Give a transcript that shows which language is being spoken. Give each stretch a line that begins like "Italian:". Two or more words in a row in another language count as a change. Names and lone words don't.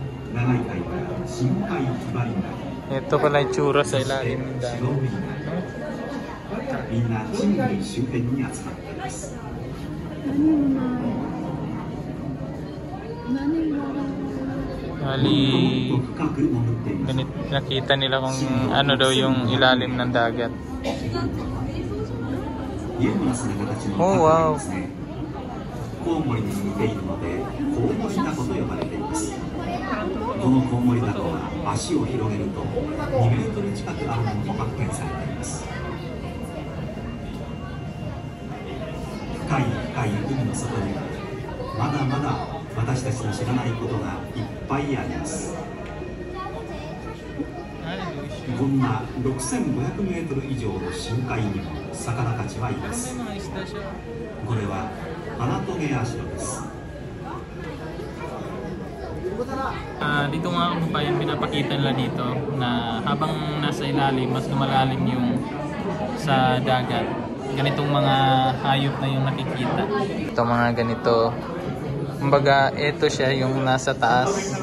Filipino: Ito pala yung tsura sa ilalim ng dagat.
Japanese: みんな人類周辺に集まっています。
Filipino: Bali, ganit, nakita nila kung ano daw yung ilalim ng dagat.
English: Oh, wow.
Japanese: コウモリに似ているのでコウモリダコと呼ばれています。このコウモリダコは足を広げると2メートル近くあるものと発見されています。深い深い海の外にはまだまだ私たちの知らないことがいっぱいあります。こんな6500メートル以上の深海にも魚たちはいます。これはハナトゲアシロです。
Filipino: Dito nga kababayan, pinapakita nila dito na habang nasa ilalim, mas lumalalim yung sa dagat. Ganitong mga hayop na yung nakikita. Ito mga ganito. Kumbaga, ito siya yung nasa taas.